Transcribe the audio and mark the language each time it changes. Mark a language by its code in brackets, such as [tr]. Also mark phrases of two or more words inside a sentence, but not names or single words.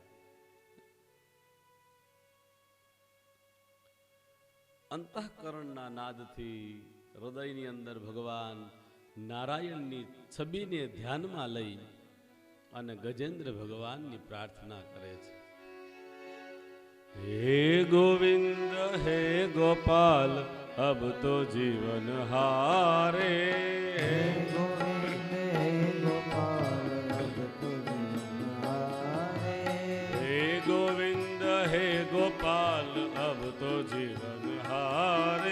[gu] અંતઃકરણના નાદથી હૃદયની અંદર ભગવાન નારાયણની છબીને ધ્યાનમાં લઈ અને ગજેન્દ્ર ભગવાનની પ્રાર્થના કરે છે. [hi] हे गोविंद हे गोपाल अब तो जीवन हारे. हे गोविंद हे गोपाल अब तो जीवन हारे. हे गोविंद हे गोपाल अब तो जीवन हारे.